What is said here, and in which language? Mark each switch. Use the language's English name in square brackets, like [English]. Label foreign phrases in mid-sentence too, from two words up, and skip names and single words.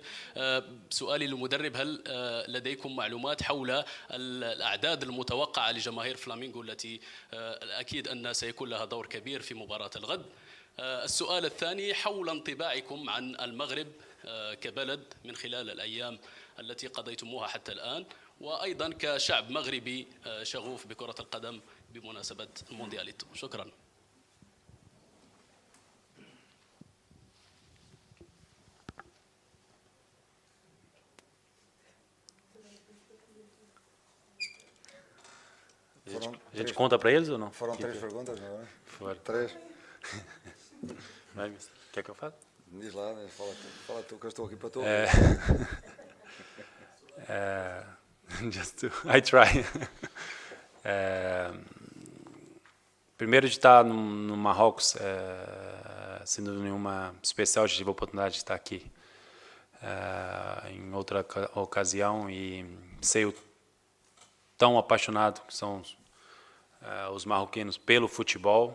[Arabic] سؤالي للمدرب، هل لديكم معلومات حول الأعداد المتوقعة لجماهير فلامينغو التي أكيد أن سيكون لها دور كبير في مباراة الغد؟ السؤال الثاني حول انطباعكم عن المغرب كبلد من خلال الأيام التي قضيتموها حتى الآن، وأيضا كشعب مغربي شغوف بكرة القدم بمناسبة الموندياليتو. شكرا. [Portuguese] A gente conta para eles ou não? Foram 3 perguntas, não é? Foram. 3. Vai, quer que eu fale? Diz lá, né? Fala tu, que eu estou aqui para tu. [English] I try. [Portuguese] Primeiro de estar no Marrocos, sem dúvida nenhuma especial, eu tive a oportunidade de estar aqui em outra ocasião e sei o tão apaixonado que são os marroquinos pelo futebol.